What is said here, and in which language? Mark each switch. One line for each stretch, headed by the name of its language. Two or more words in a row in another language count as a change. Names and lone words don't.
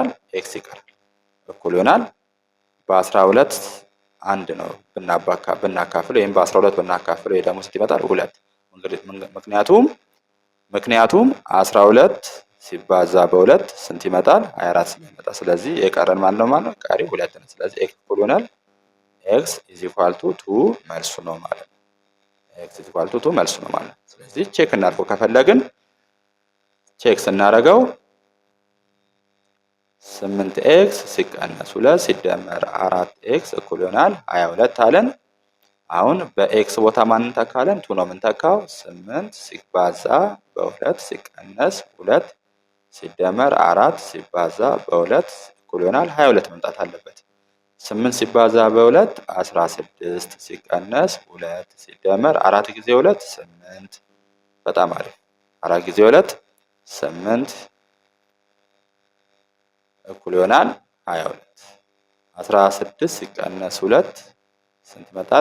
Amharic: x ይቀራል። እኩል ይሆናል በ12 አንድ ነው ብናካፍል ወይም በ12 ብናካፍል ወይ ደግሞ ስንት ይመጣል? 2 ምክንያቱም 12 ሲባዛ በ2 ስንት ይመጣል? 24 ስለሚመጣ ስለዚህ የቀረን ማለት ነው ቀሪ 2 ነው። ስለዚህ x እኩል ይሆናል
English: x is equal to 2
Amharic: መልሱ ነው ማለት ነው።
English: x is equal to 2
Amharic: መልሱ ነው ማለት ነው። ስለዚህ ቼክ እናድርገው ከፈለግን ቼክ ስናደርገው 8x ሲቀነስ 2 ሲደመር 4x እኩል ይሆናል 22 አለን። አሁን በኤክስ ቦታ ማን እንተካለን? 2 ነው የምንተካው። 8 ሲባዛ በ2 ሲቀነስ 2 ሲደመር 4 ሲባዛ በ2 እኩል ይሆናል 22 መምጣት አለበት። 8 ሲባዛ በ2 16 ሲቀነስ 2 ሲደመር 4 ጊዜ 2 8 በጣም አሪፍ 4 ጊዜ 2 8 እኩል ይሆናል 22 16 ሲቀነስ 2 ስንት ይመጣል?